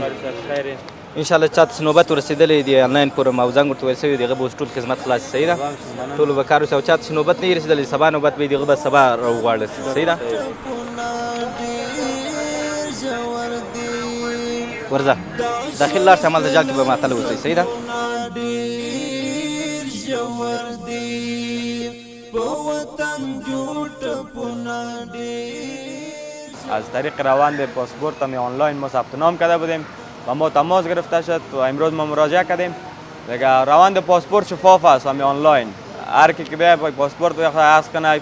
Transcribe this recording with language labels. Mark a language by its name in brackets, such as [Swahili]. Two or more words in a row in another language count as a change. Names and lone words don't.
[Pashto] انشاءالله چاته نوبت ورسېدلی دی آنلاین فورم او زنګ ورته ویل شوي دی، هغه به اوس ټول خدمت خلاص. صحیح ده؟ ټولو به کار وشي او چاته چې نوبت نه وي رسېدلی سبا نوبت به وي، هغه به سبا راوغواړل شي. صحیح ده؟ ورځه داخل لاړ شي، همالته جال کې به معطله اوسئ. صحیح ده؟ [Persian] از طریق روند پاسپورت هم آنلاین ما ثبت نام کرده بودیم و ما تماس گرفته شد و امروز ما مراجعه کردیم. دیگه روند پاسپورت شفاف است، هم آنلاین هر کی که بیاید پاسپورت رو عکس کنه.